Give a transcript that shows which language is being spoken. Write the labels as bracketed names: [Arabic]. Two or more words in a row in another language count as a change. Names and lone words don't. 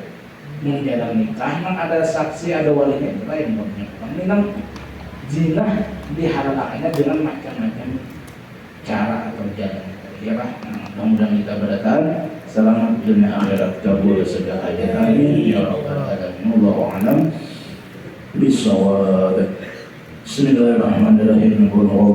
[Banjar] Menjalan nikah, memang ada saksi, ada walinya, itu lain buatnya. Memang zina dihalalkannya dengan macam-macam cara atau jalan. Ya Pak, mudah-mudahan kita berdatang selamat dunia akhirat, kabul segala hajat, [Arabic] آمين يا رب العالمين. والله أعلم بالصواب. بسم الله الرحمن الرحيم.